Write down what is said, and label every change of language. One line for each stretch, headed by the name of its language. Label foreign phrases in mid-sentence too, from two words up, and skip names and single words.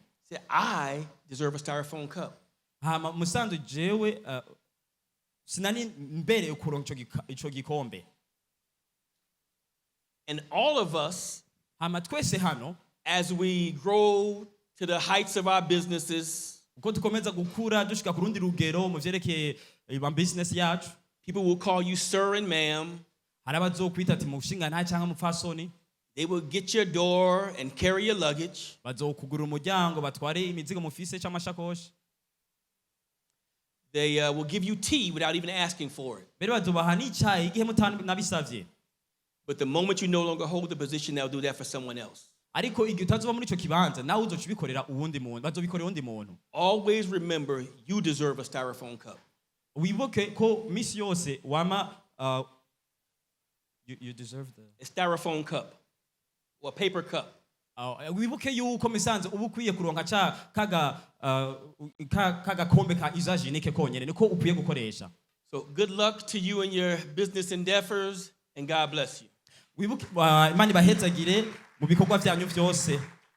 English: He said I deserve a styrofoam cup.
Rundi: Hama musanzu jewe sinani mbere ukuronka ico gikombe.
English: And all of us,
Rundi: hama twese hano
English: as we grow to the heights of our businesses,
Rundi: uko tukomeza gukura dushika ku rundi rugero mu vyerekeye business yacu,
English: people will call you sir and ma'am.
Rundi: hari abazokwita ati mushinga nta cyangwa mupfasoni.
English: They will get your door and carry your luggage.
Rundi: Bazokugura umuryango batware imizigo mufise cy'amashakoshi.
English: They will give you tea without even asking for it.
Rundi: Bero bazobaha n'icyayi igihe mutanabisavye.
English: But the moment you no longer hold the position, they'll do that for someone else.
Rundi: Ariko igihe utazoba muri ico kibanza nawe uzocubikorera uwundi muntu, bazobikorera uwundi muntu.
English: Always remember you deserve a styrofoam cup.
Rundi: Wibuke ko misi yose wama
English: you deserve a styrofoam cup or a paper cup.
Rundi: Wibuke yuko misanze ubu kwiye kuronka kaga kombe ka usage nike konyene niko ukwiye gukoresha.
English: So good luck to you in your business endeavors and God bless you.
Rundi: Wibuke Imana ibahezagire mu bikorwa byanyu byose.